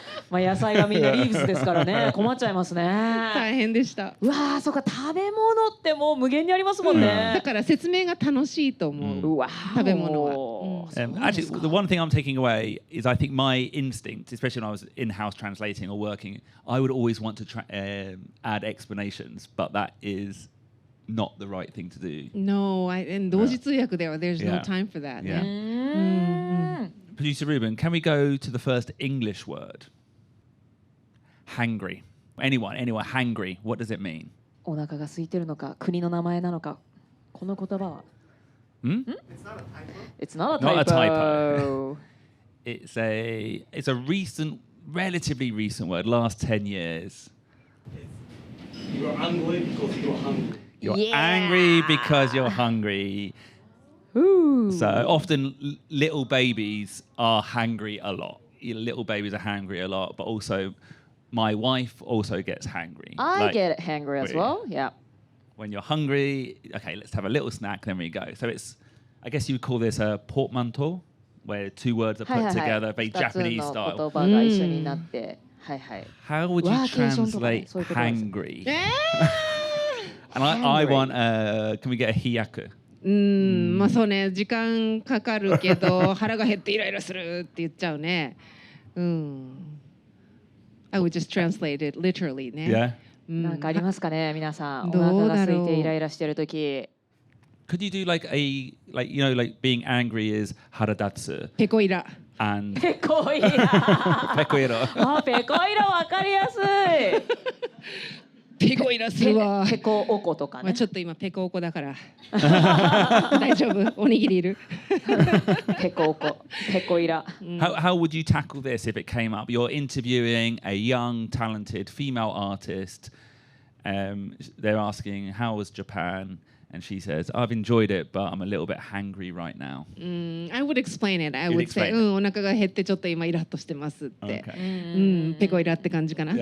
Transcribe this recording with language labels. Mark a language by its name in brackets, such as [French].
[Japanese] まあ野菜はみんなリーブスですからね、困っちゃいますね。大変でした。うわー、そうか、食べ物ってもう無限にありますもんね。だから説明が楽しいと思う。うわ、食べ物は。 [English] Actually, the one thing I'm taking away is I think my instinct, especially when I was in-house translating or working, I would always want to add explanations, but that is not the right thing to do. No, and [Japanese] 同時通訳では [English] there's no time for that. Producer Ruben, can we go to the first English word? Hangry. Anyone, hangry. What does it mean? [Japanese] お腹が空いてるのか、国の名前なのか、この言葉は。 [English] It's not a typo. It's a recent, relatively recent word, last 10 years. You're angry because you're hungry. You're angry because you're hungry. So often little babies are hangry a lot. Little babies are hangry a lot, but also my wife also gets hangry. I get hangry as well. Yeah. When you're hungry, okay, let's have a little snack, then we go. So it's, I guess you would call this a portmanteau, where two words are put together, very Japanese style. [Japanese] 言葉が一緒になって、はいはい。 [English] How would you translate hangry? And I want, can we get a hiyaku? [Japanese] まあそうね、時間かかるけど腹が減ってイライラするって言っちゃうね。 [English] I would just translate it literally [Japanese] ね。なんかありますかね、皆さん。おどう腹がだろう空いてイライラしてるとき。 [English] Could you do like being angry is haradatsu [Japanese] ペコイラ。 [English] and [Japanese] ペコイラ。ペコイラ。あ、ペコイラわかりやすい。ペコイラするわ。ペコおことかね。ちょっと今ペコおこだから大丈夫、おにぎりいる。ペコおこ、ペコイラ。 [English] How would you tackle this if it came up? You're interviewing a young, talented female artist. They're asking, how was Japan? And she says, I've enjoyed it, but I'm a little bit hangry right now. I would explain it. I You'd would say, explain it. [Japanese] お腹が減ってちょっと今イラッとしてますって。 [English] Okay. [Japanese] ペコイラって感じかなって。